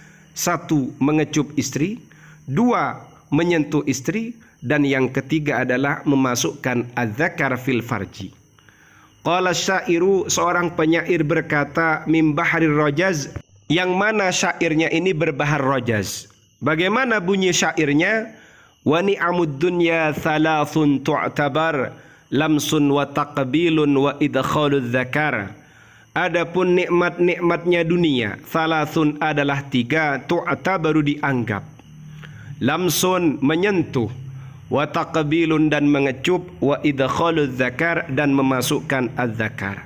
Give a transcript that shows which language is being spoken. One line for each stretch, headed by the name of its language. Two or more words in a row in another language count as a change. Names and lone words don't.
Indonesian: 1. Mengecup istri. 2. Menyentuh istri. Dan yang ketiga adalah memasukkan
Arabic: الذكر في الفرج. قال الشاعر,
Indonesian: seorang penyair berkata,
Arabic: من بحر الرجز,
Indonesian: yang mana syairnya ini berbahar rajaz. Bagaimana bunyi syairnya?
Arabic: ونعم الدنيا ثلاث تعتبر لمس وتقبيل وإدخال الذكر.
Indonesian: Adapun nikmat-nikmatnya dunia, thalathun adalah 3, tu'tabaru dianggap. Lamsun, menyentuh,
Arabic: وتقبيل,
Indonesian: dan mengecup,
Arabic: وإدخال الذكر,
Indonesian: dan memasukkan az-zakar.